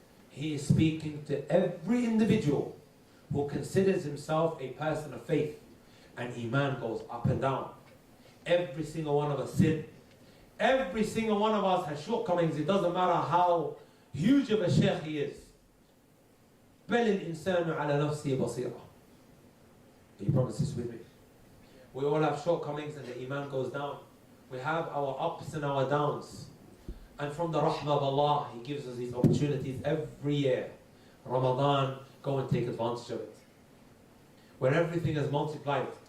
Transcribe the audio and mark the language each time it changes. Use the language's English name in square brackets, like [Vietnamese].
[English] He is speaking to every individual who considers himself a person of faith. And Iman goes up and down. Every single one of us sin. Every single one of us has shortcomings. It doesn't matter how huge of a sheikh he is. [Arabic] بل الإنسان على نفسه بصيرة. [English] You promise this with me? We all have shortcomings and the Iman goes down. We have our ups and our downs. And from the rahmah of Allah, He gives us these opportunities every year. Ramadan, go and take advantage of it. Where everything is multiplied.